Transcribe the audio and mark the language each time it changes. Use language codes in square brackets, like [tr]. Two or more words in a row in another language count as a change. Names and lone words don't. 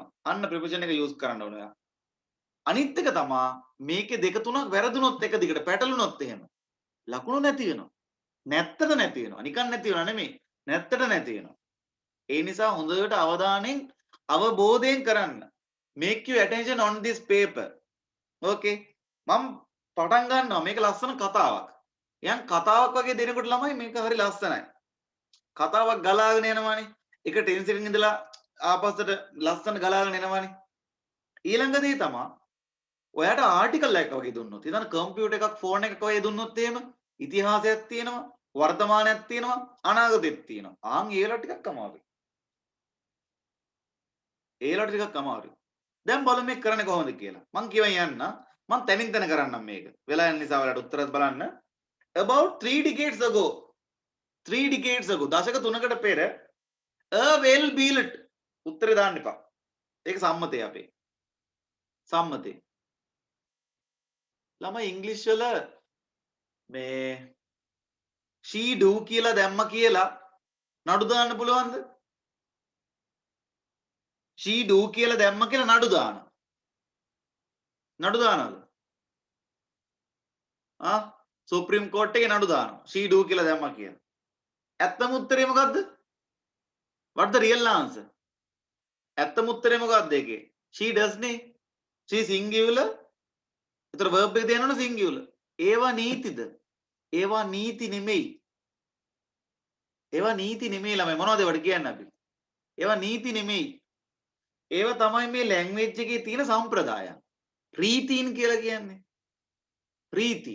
[si] අන්න preposition එක use කරන්න ඕන ඔයා. අනිත් එක තමයි මේකේ දෙක තුනක් වැරදුනොත් එක දිගට පැටලුනොත් එහෙම ලකුණු නැති වෙනවා. නැත්තට නැති වෙනවා. නිකන් නැති වෙනවා නෙමෙයි. නැත්තට නැති වෙනවා. ඒ නිසා හොඳට අවධානයෙන් අවබෝධයෙන් කරන්න. [en] Make your attention on this paper. [si] Okay. මම පටන් ගන්නවා මේක ලස්සන කතාවක්. යන් කතාවක් වගේ දෙනකොට ළමයි මේක හරි ලස්සනයි. කතාවක් ගලාගෙන යනවානේ. එක ටෙන්ස් එකකින් ඉඳලා ආපස්සට ලස්සන ගලාගෙන එනවානේ. ඊළඟ දේ තමයි ඔයාට ආටිකල් එකක් වගේ දුන්නොත් ඉතින් කම්පියුටර් එකක් ෆෝන් එකක් වගේ දුන්නොත් එහෙම ඉතිහාසයක් තියෙනවා වර්තමානයක් තියෙනවා අනාගතයක් තියෙනවා. ආන් ඒලා ටිකක් අමාරුයි. ඒලා ටිකක් අමාරුයි. දැන් බලමු මේක කරන්නේ කොහොමද කියලා. මං කියවන් යන්න. මං තනින් තන කරන්නම් මේක. වෙලා යන නිසා ඔයාලට උත්තරත් බලන්න. [en] About 3 decades ago. 3 decades ago. [si] දශක 3කට පෙර [en] a well built [si] උත්තරේ දාන්න එපා. ඒක සම්මතය අපේ. සම්මතය. ළමයි ඉංග්‍රීසි වල මේ [en] she do [si] කියලා දැම්ම කියලා නඩු දාන්න පුළුවන්ද? [en] she do [si] කියලා දැම්ම කියලා නඩු දාන. නඩු දානවද? [en] supreme court [si] එකේ නඩු දානවා. [en] she do [si] කියලා දැම්ම කියලා. ඇත්තම උත්තරේ මොකද්ද? [en] what the real answer? [si] ඇත්තම උත්තරේ මොකද්ද ඒකේ? [en] she does නේ. she singular [si] ඒතර verb එක දෙනවනේ singular. ඒවා නීතිද? ඒවා නීති නෙමෙයි. ඒවා නීති නෙමෙයි ළමයි. මොනවද ඒවට කියන්නේ අපි? ඒවා නීති නෙමෙයි. ඒවා තමයි මේ ලැන්ග්වේජ් එකේ තියෙන සම්ප්‍රදායන්. රීතීන් කියලා කියන්නේ. රීතීන්.